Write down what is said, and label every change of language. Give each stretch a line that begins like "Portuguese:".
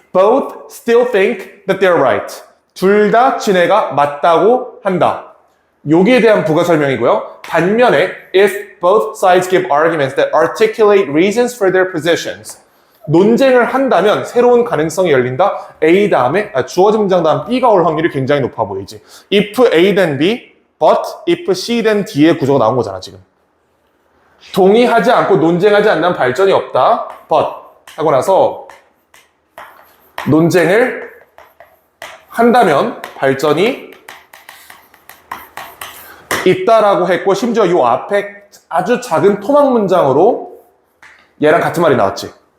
English: Both still think that they're right.
Korean: 둘 다 지네가 맞다고 한다. 여기에 대한 부가 설명이고요. 반면에
English: if both sides give arguments that articulate reasons for their positions.
Korean: 논쟁을 한다면 새로운 가능성이 열린다. A 다음에 주어진 문장 다음 B가 올 확률이 굉장히 높아 보이지.
English: If A then B, but if C then D의
Korean: 구조가 나온 거잖아 지금. 동의하지 않고 논쟁하지 않는 발전이 없다. but 하고 나서 논쟁을 한다면 발전이 있다라고 했고 심지어 이 앞에 아주 작은 토막 문장으로 얘랑 같은 말이 나왔지.